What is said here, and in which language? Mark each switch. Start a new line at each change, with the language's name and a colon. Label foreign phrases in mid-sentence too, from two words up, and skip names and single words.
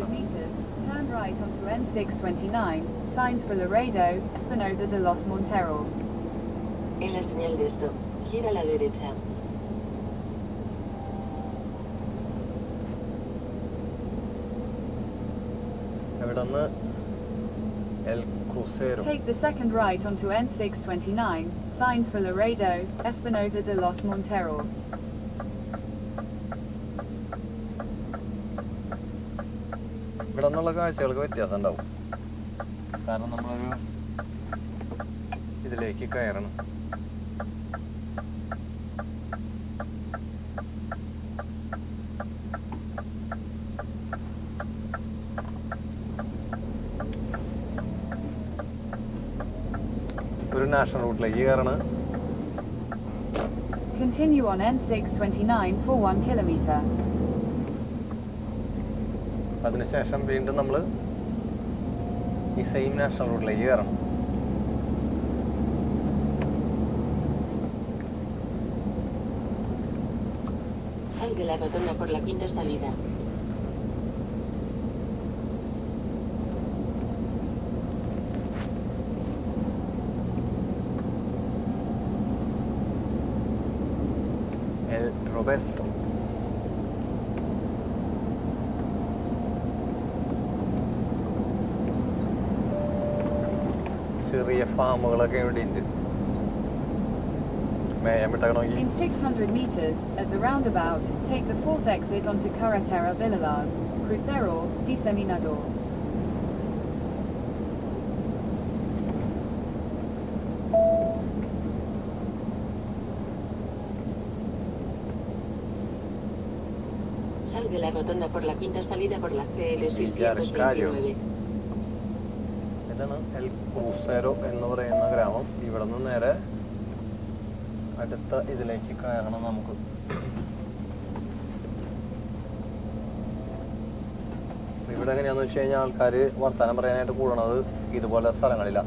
English: Turn right onto N629, signs for Laredo, Espinosa de los Monteros.
Spanish: En la señal de stop, gira a la derecha.
Malayalam: ഇവിടെ നിന്ന് El Crucero.
English: Take the second right onto N629, signs for Laredo, Espinosa de los Monteros.
Malayalam: ഇവിടെ നിന്നുള്ള കാഴ്ചകൾക്ക് വ്യത്യാസം ഉണ്ടാവും, കാരണം നമ്മളൊരു ഇതിലേക്ക് കയറണം. ഒരു നാഷണൽ റൂട്ടിലേക്ക് കയറണം.
English: Continue on N629 for 1 kilometer.
Malayalam: അതിനുശേഷം വീണ്ടും നമ്മൾ ഈ
English: same national
Malayalam: റൂട്ടിലേക്ക് കയറണം.
Spanish: Sal de la rotonda por la quinta salida. El Roberto.
Malayalam: ചെറിയ ഫാമുകളൊക്കെ ഇവിടെ ഉണ്ട്. മേയാൻ വിട്ടണമെങ്കിൽ
English: In 600 meters, at the roundabout, take the fourth exit onto Carretera Villalas, Crucero, Diseminador.
Spanish: Sal de la rotonda por la quinta salida por la CL 629.
Malayalam: ഇതാണ് എൽ ക്രൂസേരോ എന്ന് പറയുന്ന ഗ്രാമം. ഇവിടെ നിന്ന് നേരെ അടുത്ത ഇതിലേക്ക് കയറണം നമുക്ക്. ഇവിടെ എങ്ങനെയാണെന്ന് വെച്ച് കഴിഞ്ഞാൽ ആൾക്കാർ വർത്തമാനം പറയാനായിട്ട് കൂടണത് ഇതുപോലെ സ്ഥലങ്ങളിലാണ്.